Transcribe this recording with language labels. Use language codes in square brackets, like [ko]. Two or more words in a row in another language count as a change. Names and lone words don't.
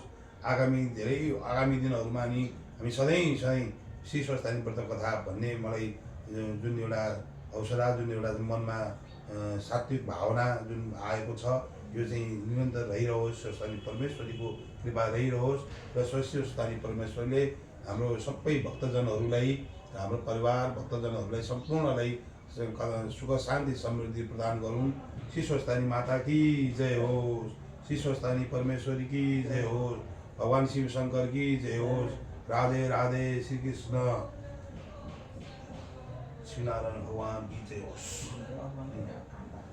[ne] आगामी दिनहरूमा नि हामी सधैँ श्री स्वस्थानी व्रत कथा भन्ने मलाई जुन एउटा हौसला, जुन एउटा मनमा सात्विक भावना जुन आएको छ, यो चाहिँ निरन्तर रहिरहोस्। स्वस्थानी परमेश्वरीको कृपा रहिरहोस् र स्वस्थानी परमेश्वरले हाम्रो सबै भक्तजनहरूलाई, हाम्रो परिवार भक्तजनहरूलाई सम्पूर्णलाई सुख शान्ति समृद्धि प्रदान गरून्। श्री स्वस्थानी माता की जय होस्, श्री स्वस्थानी परमेश्वरी की जय होस्, भगवान शिव शंकर की जय होस्। राधे राधे, श्री कृष्ण श्री नारायण भगवान की जय होस्।